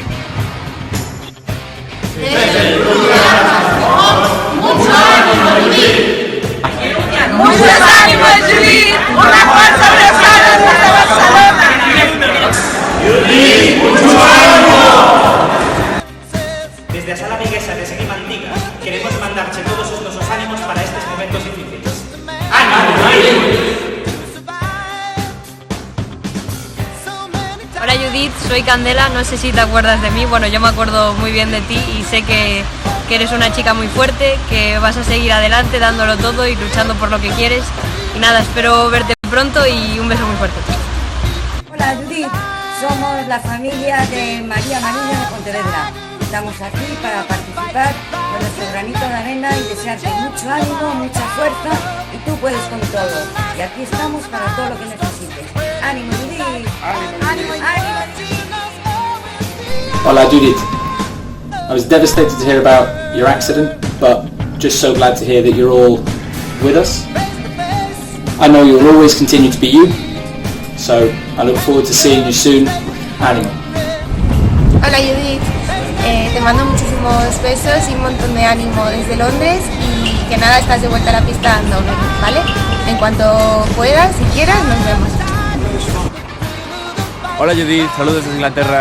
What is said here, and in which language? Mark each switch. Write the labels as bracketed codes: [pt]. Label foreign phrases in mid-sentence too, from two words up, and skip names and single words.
[es] ¡Mucho ánimo, Judith! ¡Muchos ánimos, Judith! ¡Una fuerza abrazada hasta Barcelona! ¡Judith, mucho ánimo! [gl] Desde a Sala Viguesa de Esgrima Antiga queremos mandarte todos os nosos ánimos para estes momentos difíciles. [es] Hola Judith, soy Candela, no sé si te acuerdas de mí, bueno yo me acuerdo muy bien de ti y sé que eres una chica muy fuerte, que vas a seguir adelante dándolo todo y luchando por lo que quieres y nada, espero verte pronto y un beso muy fuerte. Hola Judith, somos la familia de María Mariño de Pontevedra. Estamos aquí para participar con nuestro granito de arena y desearte mucho ánimo, mucha fuerza y tú puedes con todo. Y aquí estamos para todo lo que necesites. ¡Ánimo, Judith! ¡Ánimo, ánimo! Hola, Judith. [en] I was devastated to hear about your accident, but just so glad to hear that you're all with us. I know you'll always continue to be you, so I look forward to seeing you soon. [es] Ánimo. Hola, Judith. Te mando muchísimos besos y un montón de ánimo desde Londres y que nada, estás de vuelta a la pista dando, ¿vale? En cuanto puedas, si quieras, nos vemos. Hola Judith, saludos desde Inglaterra.